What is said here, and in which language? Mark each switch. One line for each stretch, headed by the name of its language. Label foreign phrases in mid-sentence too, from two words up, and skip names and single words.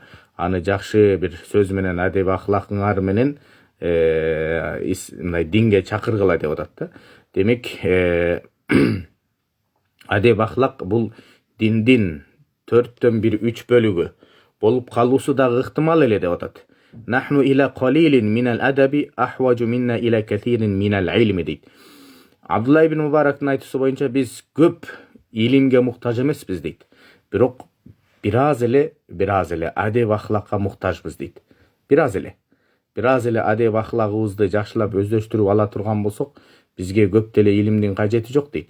Kyrgyz: Аны жакшы бир сөз менен, адеп ахлакыңар менен мындай динге чакыргыла деп атат да. Демек, адеп ахлак бул диндин 4төн 1/3 бөлүгү болуп калуусу дагы ыктымал эле деп атат.
Arabic: نحن إلى قليل من الأدب أحوج منا إلى كثير من العلم дейт.
Kyrgyz: Абдулла ибн Мубарактын айтуусу боюнча биз көп илимге муктаж эмеспиз дейт. Бирок бир аз эле адеп ахлакка муктажбыз дейт. Бир аз эле адеп ахлагыбызды жакшылап өздөштүрүп ала турган болсок, бизге көп деле илимдин кажети жок дейт.